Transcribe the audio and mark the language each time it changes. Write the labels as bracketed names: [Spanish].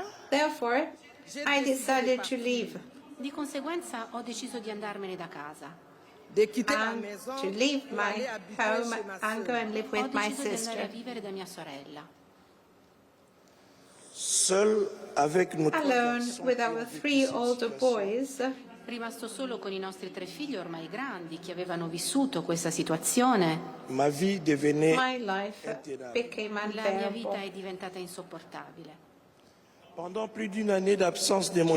[English] Therefore, I decided to leave. [Italian] Di conseguenza ho deciso di andarmene da casa. [English] And to leave my home and go and live with my sister. [French] Seul avec nos [English] Alone with our 3 older boys. [Italian] Rimasto solo con i nostri 3 figli ormai grandi che avevano vissuto questa situazione. [French] Ma vie devenait [English] My life became [Italian] La mia vita [English] unbearable. [Italian] è diventata insopportabile. [French] pendant plus d'une année d'absence de mon